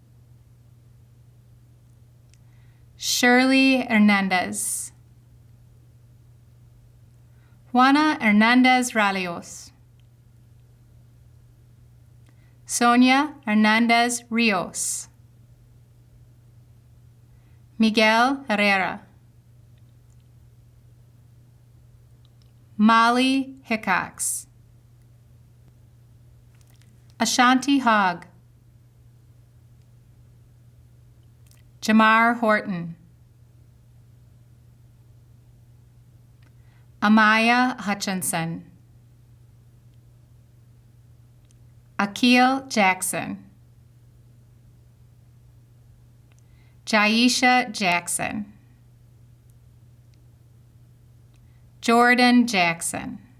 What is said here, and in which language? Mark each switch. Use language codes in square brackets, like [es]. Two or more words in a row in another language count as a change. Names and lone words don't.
[en] Shirley Hernandez, Juana Hernandez Ralios, Sonia Hernandez Rios, Miguel Herrera, Molly Hickox, Ashanti Hogg, Jamar Horton, Amaya Hutchinson, Akil Jackson, Jaisha Jackson, Jordan Jackson,